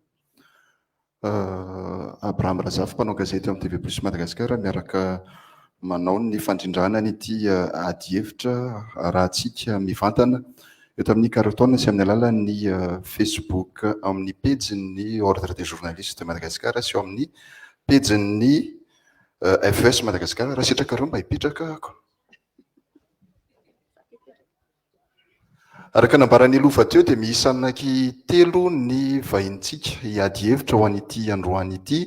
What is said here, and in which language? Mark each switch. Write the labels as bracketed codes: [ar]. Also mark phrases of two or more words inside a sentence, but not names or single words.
[mg] Abraham Razafy, mpanao gazety amin'ny TV Plus Madagasikara, miaraka manao ny fandrindrana nyity ady hevitra rahantsika mivantana eto amin'ny carton sy amin'ny alalan'ny Facebook, amin'ny pejin'ny Ordre des journalistes de Madagascar sy eo amin'ny pejin'ny FES Madagasikara. Raha sitraka reo mba hipetraka ako. Araka nambaran'ny lova teo dia miisa anaky 3 ny vahintsika hiady hevitra ho an'ity androany ity.